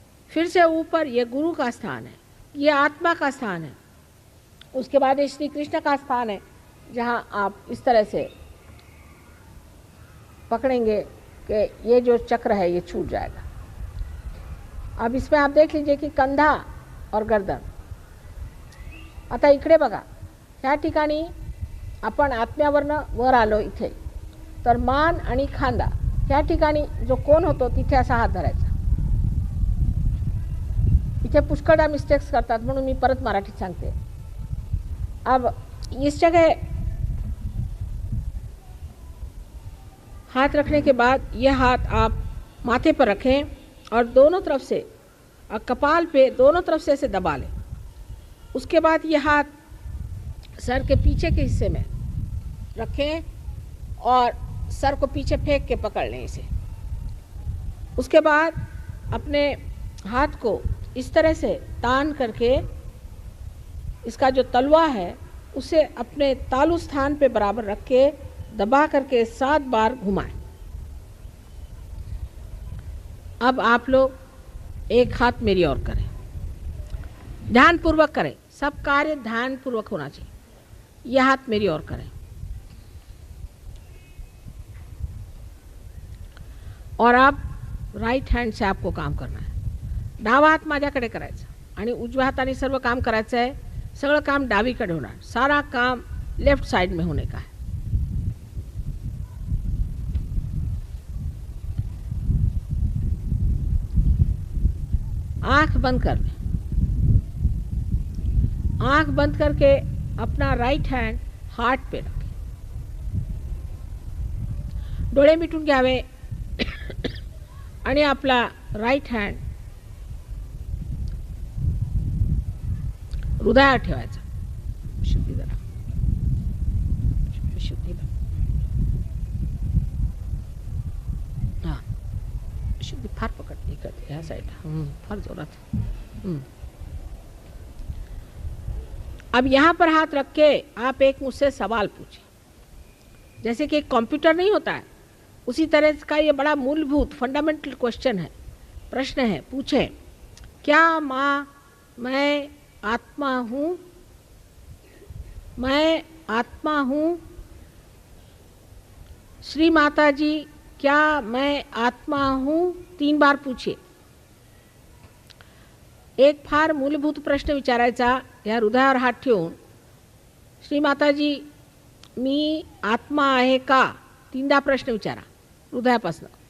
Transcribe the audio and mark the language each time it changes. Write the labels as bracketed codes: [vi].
[hi] फिर से ऊपर ये गुरु का स्थान है, ये आत्मा का स्थान है. उसके बाद ये श्री कृष्ण का स्थान है, जहाँ आप इस तरह से पकड़ेंगे कि ये जो चक्र है ये छूट जाएगा. अब इसमें आप देख लीजिए की कंधा और गर्दन. [mr] आता इकडे बघा, ह्या ठिकाणी आपण आत्म्यावरनं वर आलो इथे, तर मान आणि खांदा ह्या ठिकाणी जो कोण होतो तिथे असा हात धरायचा. इथे पुष्कळदा मिस्टेक्स करतात, म्हणून मी परत मराठीत सांगते. [hi] अब इस जगह हाथ रखने के बाद ये हाथ आप माथे पर रखें और दोनों तरफ से कपाल पे दोनों तरफ से ऐसे दबा लें. उसके बाद ये हाथ सर के पीछे के हिस्से में रखें और सर को पीछे फेंक के पकड़ लें इसे. उसके बाद अपने हाथ को इस तरह से तान करके इसका जो तलवा है उसे अपने तालु स्थान पे बराबर रख के दबा करके 7 बार घुमाएं. अब आप लोग एक हाथ मेरी ओर करें, ध्यानपूर्वक करें. सब कार्य ध्यानपूर्वक होना चाहिए. यह हाथ मेरी ओर करें और आप राईट हँड से आपको काम करना है. [mr] डावा हात माझ्याकडे करायचा आणि उजव्या हाताने सर्व काम करायचं आहे. सगळं काम डावीकडे होणार. [hi] सारा काम लेफ्ट साइड में होने का है. आंख बंद कर लें. आंख बंद करके अपना राइट हैंड हार्ट पे रखें. [mr] डोळे मिटून घ्यावे आणि आपला राइट हँड हृदयावर ठेवायचा. शुद्धी जरा शुद्धी हां शुद्धी फार पकडली इकडे ह्या साईडला फार जोरात. [hi] अब यहाँ पर हाथ रख के आप एक मुझसे सवाल पूछिए. जैसे कि एक कंप्यूटर नहीं होता है, उसी तरह का ये बड़ा मूलभूत फंडामेंटल क्वेश्चन है, प्रश्न है. पूछें, क्या मैं आत्मा हूँ? मैं आत्मा हूँ? श्री माता जी, क्या मैं आत्मा हूँ? 3 बार पूछिए. [mr] एक फार मूलभूत प्रश्न विचारायचा. या हृदयावर हात ठेवून, श्री माताजी मी आत्मा आहे का? 3दा प्रश्न विचारा हृदयापासून.